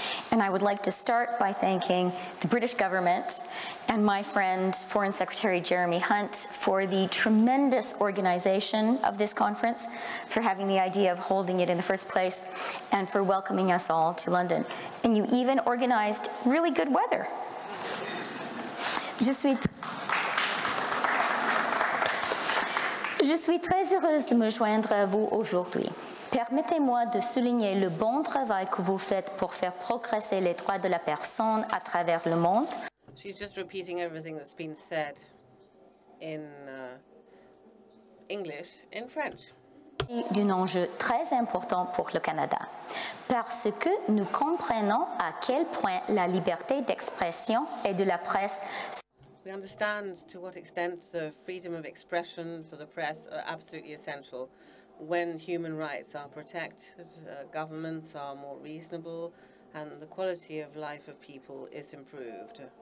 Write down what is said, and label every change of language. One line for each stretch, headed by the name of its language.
English: And I would like to start by thanking the British government and my friend, Foreign Secretary Jeremy Hunt, for the tremendous organization of this conference, for having the idea of holding it in the first place, and for welcoming us all to London. And you even organized really good weather.
French: Je suis très heureuse de me joindre à vous aujourd'hui. Permettez-moi de souligner le bon travail que vous faites pour faire progresser les droits de la personne à travers le monde.
English: She's just repeating everything that's been said in English, in French.
French: D'un enjeu très important pour le Canada, parce que nous comprenons à quel point la liberté d'expression et de la presse.
English: We understand to what extent the freedom of expression for the press are absolutely essential. When human rights are protected, governments are more reasonable, and the quality of life of people is improved.